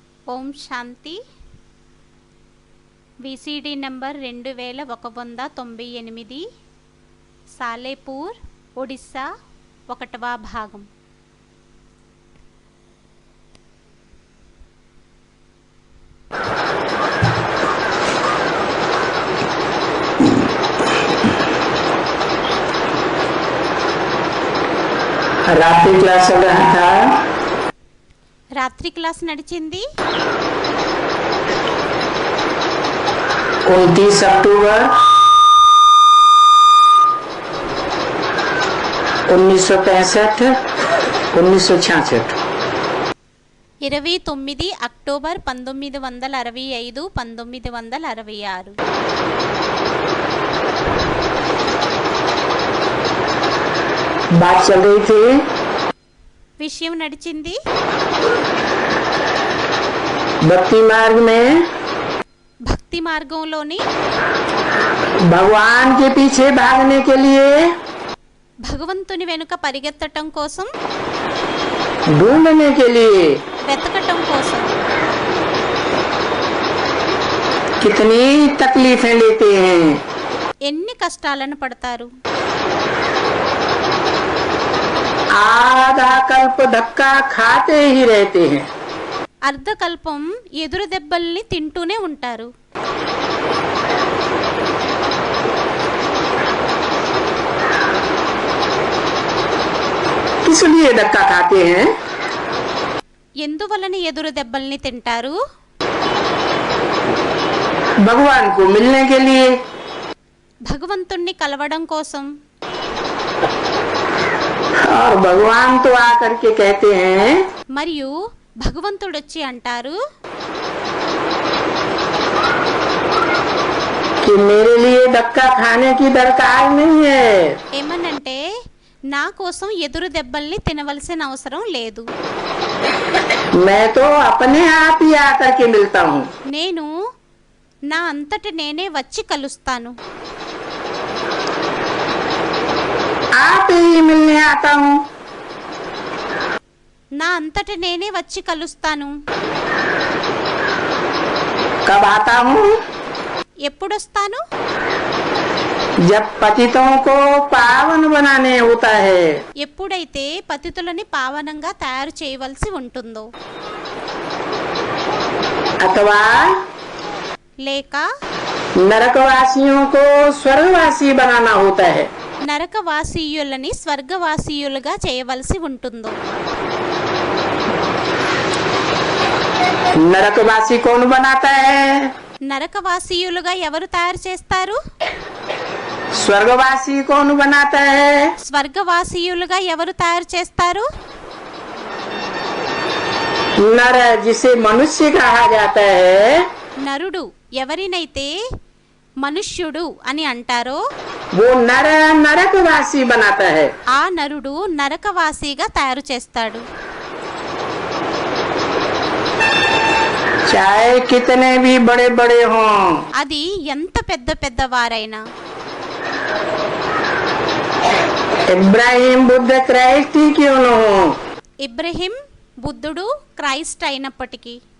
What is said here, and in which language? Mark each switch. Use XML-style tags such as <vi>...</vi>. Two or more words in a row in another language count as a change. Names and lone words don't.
<te>ఓం శాంతి. విసిడి నంబర్ 2198, సాలేపూర్, ఒడిస్సా, 1వ భాగం.</te> <hi>रात्रि क्लास चल रहा था.</hi> <te>రాత్రి క్లాస్ నడిచింది.</te> <hi>29 अक्टूबर 1965 1966.</hi> <te>29 అక్టోబర్ 1965 1966.</te> <hi>बात चल रही थी</hi> <te>విషయం నడిచింది.</te> <hi>भक्ति मार्ग में</hi> <te>భక్తి మార్గంలోని</te> <hi>भगवान के पीछे भागने के लिए,</hi> <te>భగవంతుని వెనుక పరిగెత్తటం కోసం,</te> <hi>ढूंढने के लिए</hi> <te>వెతకటం కోసం</te> <hi>कितनी तकलीफें लेते हैं.</hi> <te>ఎన్ని కష్టాలను పడతారు.</te> <hi>आधा कल्प धक्का खाते ही रहते हैं.</hi> <te>అర్ధకల్పం ఎదురు దెబ్బల్ని తింటూనే ఉంటారు.</te> <hi>किस लिए धक्का खाते हैं?</hi> <te>ఎందువలన ఎదురు దెబ్బల్ని తింటారు?</te> <hi>भगवान को मिलने के लिए.</hi> <te>భగవంతుణ్ణి కలవడం కోసం.</te> <hi>और भगवान तो आकर के कहते हैं</hi> <te>మరియు భగవంతుడొచ్చి అంటారు,</te> <hi>कि मेरे लिए धक्का खाने की दरकार नहीं है.</hi> <te>ఏమనంటే నా కోసం ఎదురు దెబ్బల్ని తినవలసిన అవసరం లేదు.</te> <hi>मैं तो अपने आप ही आकर के मिलता हूँ.</hi> <te>నేను నా అంతట నేనే వచ్చి కలుస్తాను.</te> <hi>आप ही मिलने आता हूँ.</hi> <te>నా అంతట నేనే వచ్చి కలుస్తాను.</te> <hi>कब आता हूँ?</hi> <te>ఎప్పుడొస్తాను?</te> <hi>जब पतितों को पावन बनाने होता है.</hi> <te>ఎప్పుడైతే పతితులని పావనంగా తయారు చేయవలసి ఉంటుందో,</te> <hi>अथवा</hi> <te>లేక</te> <hi>नरकवासियों को स्वर्गवासी बनाना होता है.</hi> <te>నరకవాసీయులని స్వర్గవాసీయులుగా చేయవలసి ఉంటుందో.</te> <hi>नरकवासी कौन बनाता है?</hi> <te>నరకవాసీయులుగా ఎవరు తయారు చేస్తారు?</te> <hi>स्वर्गवासी कौन बनाता है?</hi> <te>స్వర్గవాసీయులుగా ఎవరు తయారు చేస్తారు?</te> <hi>नर जिसे मनुष्य कहा जाता है,</hi> <te>నరుడు ఎవరినైతే మనుష్యుడు అని అంటారో</te> <hi>वो नर नरकवासी बनाता है.</hi> <te>ఆ నరుడు నరకవాసిగా తయారు చేస్తాడు.</te> <hi>चाहे कितने भी बड़े बड़े हों,</hi> <te>అది ఎంత పెద్ద పెద్ద వారైనా,</te> <hi>इब्राहिम बुद्ध क्राइस्ट ही क्यों न हो,</hi> <te>ఇబ్రహీం బుద్ధుడు క్రైస్ట్ అయినప్పటికీ</te>